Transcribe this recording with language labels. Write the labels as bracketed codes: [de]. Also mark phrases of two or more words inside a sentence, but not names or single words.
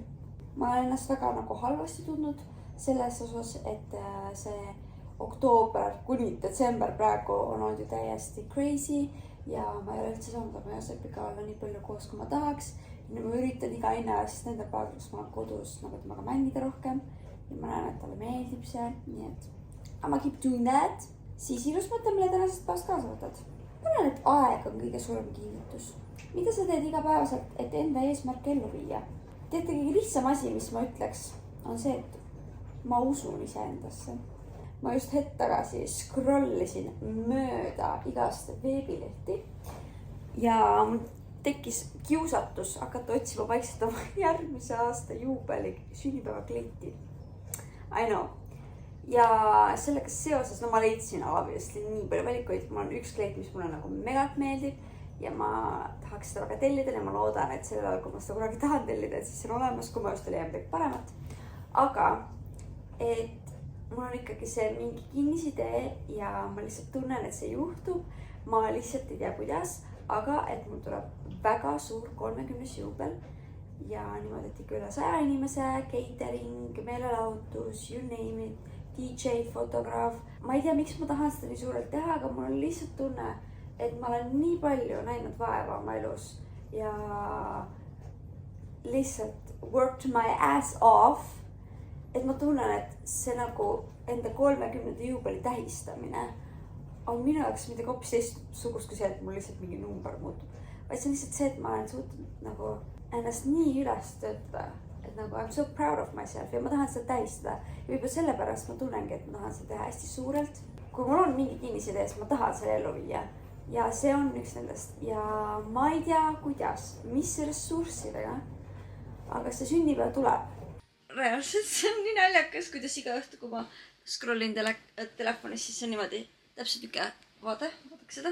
[et] Ma olen ennast väga nagu halvasti tundnud selles osas, et see oktoober kuni detsember praegu on olnud ju täiesti crazy ja ma ei ole üldse saanud oma Joosepiga olla nii palju koos, kui ma tahaks. Ja ma üritan iga hinnaast nende päeval, kus ma olen kodus nagu temaga mängida rohkem ja ma näen, et talle meeldib see, nii et [en] I keep doing that. [et] Siis ilus mõte, mille tänasest päevast kaasa võtad. Ma arvan, et aeg on kõige suurem kinnitus. Mida sa teed igapäevaselt, et enda eesmärk ellu viia? Teate, kõige lihtsam asi, mis ma ütleks, on see, et ma usun iseendasse. Ma just hetk tagasi scrollisin mööda igast veebilehti ja mul tekkis kiusatus hakata otsima vaikselt oma järgmise aasta juubeli sünnipäeva kleiti. [en] I know. [et] Ja sellega seoses, no ma leidsin obviously nii palju valikuid. Mul on üks kleit, mis mulle nagu megalt meeldib ja ma tahaks seda väga tellida ja ma loodan, et sellel ajal, kui ma seda kunagi tahan tellida, et siis see on olemas, kui ma just leian midagi paremat. Aga et mul on ikkagi see mingi kinnisidee ja ma lihtsalt tunnen, et see juhtub. Ma lihtsalt ei tea, kuidas, aga et mul tuleb väga suur 30 juubel ja niimoodi, et ikka üle 100 inimese, catering, meelelahutus, [en] you name it, DJ, [et] fotograaf. Ma ei tea, miks ma tahan seda nii suurelt teha, aga mul on lihtsalt tunne, et ma olen nii palju näinud vaeva oma elus ja lihtsalt [en] worked my ass off. [et] Et ma tunnen, et see nagu enda 30. juubeli tähistamine on minu jaoks midagi hoopis teistsugust kui see, et mul lihtsalt mingi number muutub. Vaid see on lihtsalt see, et ma olen suutnud nagu ennast nii üles töötada, et nagu [en] I'm so proud of myself [et] ja ma tahan seda tähistada. Ja võib-olla sellepärast ma tunnengi, et ma tahan seda teha hästi suurelt. Kui mul on mingi kinnisidee, siis ma tahan selle ellu viia. Ja see on üks nendest. Ja ma ei tea, kuidas, mis ressurssidega, aga see sünnipäev tuleb. Reaalselt see on nii naljakas, kuidas iga õhtu, kui ma scrollin telefonis, siis see on niimoodi täpselt niisugune vaadake seda.